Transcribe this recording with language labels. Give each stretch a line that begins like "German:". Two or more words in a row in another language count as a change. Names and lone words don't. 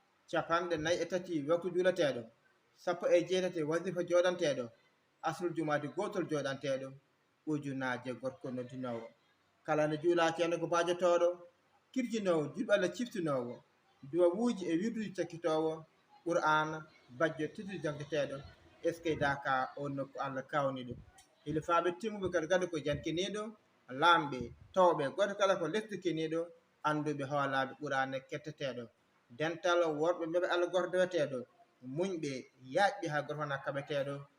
Fula: Capanɗe nayi e tati waktu julateɗo, sappo e jeetati wasifa joɗanteɗo,
Arabic: asrul jumaati
Fula: gotol joɗanteɗo, ujunaje gorko noddinowo. Kala no juulaki hande ko bajotoɗo, kirjinowo, julɓe Allah ciftinowo, duwawuji e wirduji cakkitowo, Qur'an, bajjo teddude jangteteɗo.
French: Est ce que
Fula: Daka o nokku Allah kawni ɗum? Hilifaɓe timmuɓe kadi gandi ko jankiniɗo, lamɓe, towɓe, goto kala ko lesdi kiniɗo, anduɓe hoolaɓe Qur'an ketteteɗo. Dental worɓe mbeɓe Allah gordoweteɗo, muñɓe, yaƴɓe ha goto wona kaɓeteɗo.